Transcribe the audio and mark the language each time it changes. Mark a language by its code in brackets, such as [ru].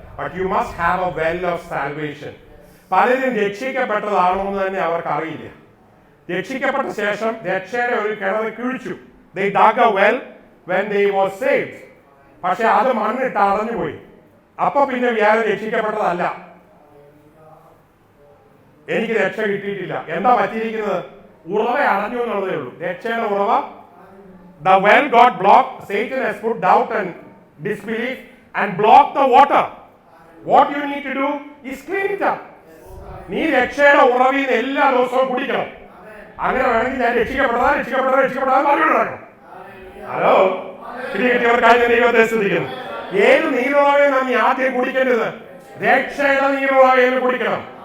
[en] But you must have a well of salvation. [ml] പലരും രക്ഷിക്കപ്പെട്ടതാണോ എന്ന് തന്നെ അവർക്ക് അറിയില്ല. രക്ഷിക്കപ്പെട്ട ശേഷം രക്ഷയുടെ ഒരു കിണർ കുഴിച്ചു. [en] They dug a well when they were saved. [ml] പക്ഷെ അത് മണ്ണിട്ട് അടഞ്ഞുപോയി. അപ്പൊ പിന്നെ വ്യാഴം രക്ഷിക്കപ്പെട്ടതല്ല, എനിക്ക് രക്ഷ കിട്ടിയിട്ടില്ല. എന്താ പറ്റിയിരിക്കുന്നത്? ഉറവ അടഞ്ഞു എന്നുള്ളതേ ഉള്ളൂ. രക്ഷയുടെ ഉറവ, [en] the well got blocked. Satan has put doubt and disbelief and blocked the water. What you need to do is clean it up. [ml] നീ രക്ഷയുടെ ഉറവിൽ നിന്ന് എല്ലാ ദിവസവും കുടിക്കണം. അങ്ങനെ വേണമെങ്കിൽ ഞാൻ രക്ഷിക്കപ്പെട്ടതാ പറഞ്ഞു. ഹലോ, കിട്ടിയവർക്കായി ദൈവത്തെ സ്തുതിക്കുന്നു. ഏത് നീരുറവയാണ് നീ ആദ്യം കുടിക്കേണ്ടത്? രക്ഷയുടെ നീരുറവയിൽ കുടിക്കണം.